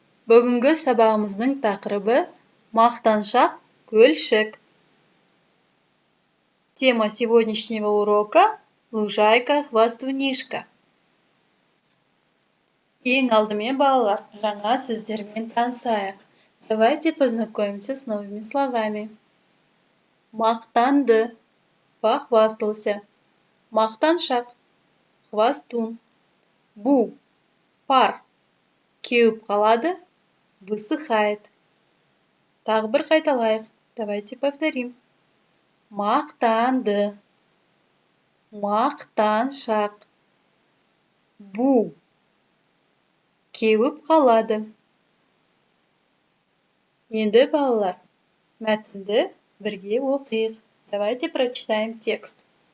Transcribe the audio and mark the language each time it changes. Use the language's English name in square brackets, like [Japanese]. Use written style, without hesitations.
[Kazakh] Бүгінгі сабағымыздың тақырыбы мақтаншақ көлшік. [Russian] Тема сегодняшнего урока – лужайка хвастунишка. [Kazakh] Ең алдымен балалар, жаңа сөздермен танысайық. [Russian] Давайте познакомимся с новыми словами. [Kazakh] Мақтанды, похвастался. Мақтаншақ, хвастун. Бу, пар, кеуіп қалады, высыхает. Тағы бір қайталайық. [Russian] Давайте повторим. [Kazakh] Мақтанды, мақтаншақ. Бу, кеуіп қалады. Енді балалар, мәтінді бірге оқиық. [Russian] Давайте прочитаем текст.